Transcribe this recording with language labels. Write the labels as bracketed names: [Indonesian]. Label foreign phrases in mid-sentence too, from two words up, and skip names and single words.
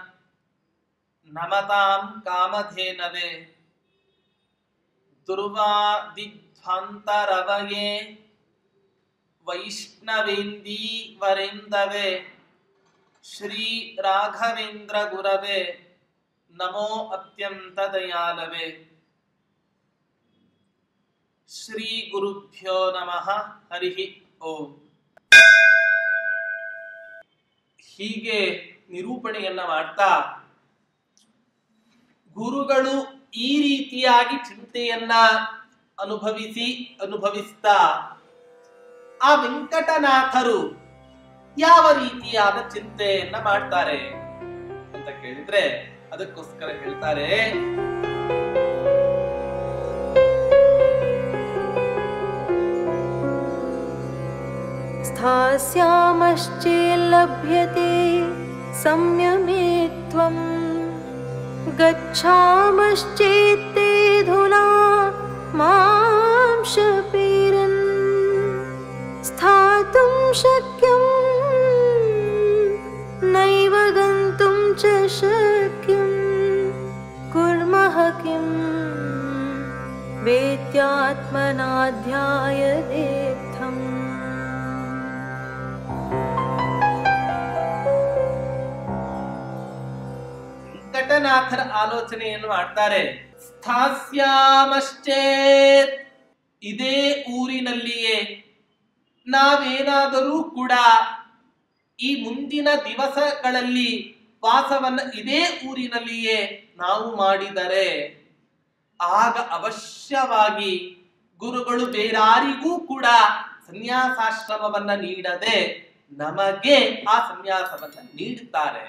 [Sanskrit] नमतां कामधेनवे दुर्वादिध्वान्तरवये वैष्णवेन्दीवरेन्दवे श्री राघवेन्द्र गुरवे नमो अत्यन्तदयालवे। ಶ್ರೀ ಗುರುಭ್ಯೋ ನಮಃ. ಹರಿ ಓಂ. [Kannada] ಹೀಗೆ ನಿರೂಪಣೆಯನ್ನ ಮಾಡ್ತಾ ಗುರುಗಳು ಈ ರೀತಿಯಾಗಿ ಚಿಂತೆಯನ್ನ ಅನುಭವಿಸ್ತಾ ಆ ವೆಂಕಟನಾಥರು ಯಾವ ರೀತಿಯಾದ ಚಿಂತೆಯನ್ನ ಮಾಡ್ತಾರೆ ಅಂತ ಕೇಳಿದ್ರೆ ಅದಕ್ಕೋಸ್ಕರ ಹೇಳ್ತಾರೆ, [Sanskrit] स्थास्यामश्चेल्लभ्यते संयमे त्वं गच्छामश्चेत्ते धुना मां शपेरन् स्थातुं शक्यं नैव गन्तुं च शक्यं कुर्मः किं वेत्यात्मनाध्यायदेत्थम्। [Kannada] ವೆಂಕಟನಾಥರ ಆಲೋಚನೆಯನ್ನು ಮಾಡ್ತಾರೆ. ಸ್ಥಾಸ್ಯಾಮಶ್ಚೇತ್, ಇದೇ ಊರಿನಲ್ಲಿಯೇ ನಾವೇನಾದರೂ ಕೂಡ ಈ ಮುಂದಿನ ದಿವಸಗಳಲ್ಲಿ ವಾಸವನ್ನ ಇದೇ ಊರಿನಲ್ಲಿಯೇ ನಾವು ಮಾಡಿದರೆ ಆಗ ಅವಶ್ಯವಾಗಿ ಗುರುಗಳು ಬೇರಾರಿಗೂ ಕೂಡ ಸನ್ಯಾಸಾಶ್ರಮವನ್ನ ನೀಡದೆ ನಮಗೆ ಆ ಸನ್ಯಾಸವನ್ನ ನೀಡುತ್ತಾರೆ.